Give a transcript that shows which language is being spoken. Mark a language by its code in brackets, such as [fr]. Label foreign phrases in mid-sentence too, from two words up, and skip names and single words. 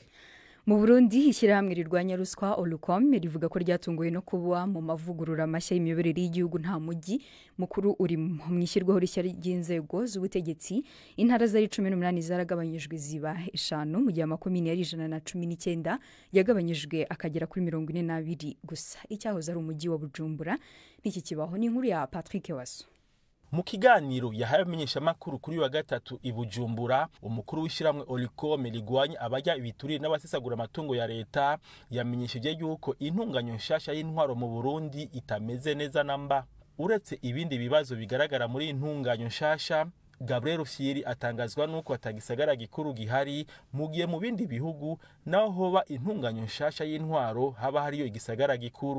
[rw] Mu Burundi ishyirahamwe rirwanya ruswa Olucom rivuga ko ryatunguwe no kuba mu mavugurura mashya y'imiyoborere y'igihugu nta mujyi mukuru uri mu ishyirwaho rishya ry'inzego z'ubutegetsi. Intara zari 18 zaragabanyijwe ziba 5 mu gihe amakomine yari 119 yagabanyijwe akagera kuri 42 gusa. Icyahoze ari umujyi wa Bujumbura n'iki kibaho ni inkuru ya Patrick Waso. [rn] Mu kiganiro yahaye amenyeshamakuru kuri wa gatatu i Bujumbura umukuru w'ishiramwe Olucom rigwanya abajya ibiturire n'abasesagura amatungo ya leta yamenyesheje yuko intunganyo nshasha y'intwaro mu Burundi itameze neza namba. Uretse ibindi bibazo bigaragara muri intunganyo nshasha, Gabriel Rufyiri atangazwa nuko atagisagara gikuru gihari mu gihe mu bindi bihugu naho hoba intunganyo nshasha y'intwaro haba hariyo igisagara gikuru.